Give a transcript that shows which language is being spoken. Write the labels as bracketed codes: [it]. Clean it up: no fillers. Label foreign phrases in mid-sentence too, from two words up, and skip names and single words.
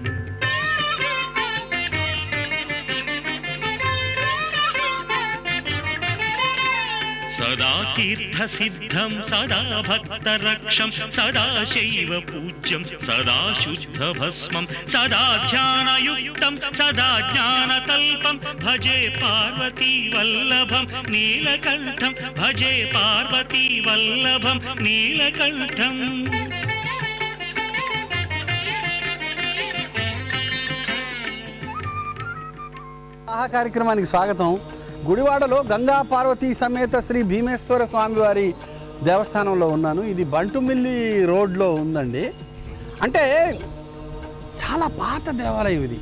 [sa] सदा तीर्थसिद्धं सदा भक्तरक्षं सदा शैव पूज्यं सदा शुद्धभस्मं सदा ध्यानयुक्तं सदा ज्ञानतल्पं भजे पार्वती वल्लभं नीलकण्ठं भजे पार्वती वल्लभं नीलकण्ठम् [te] కార్యక్రమానికి స్వాగతం. గుడివాడలో గంగా పార్వతీ సమేత శ్రీ భీమేశ్వర స్వామివారి దేవస్థానంలో ఉన్నాను. ఇది బంటుమిల్లి రోడ్లో ఉందండి. అంటే చాలా పాత దేవాలయం ఇది.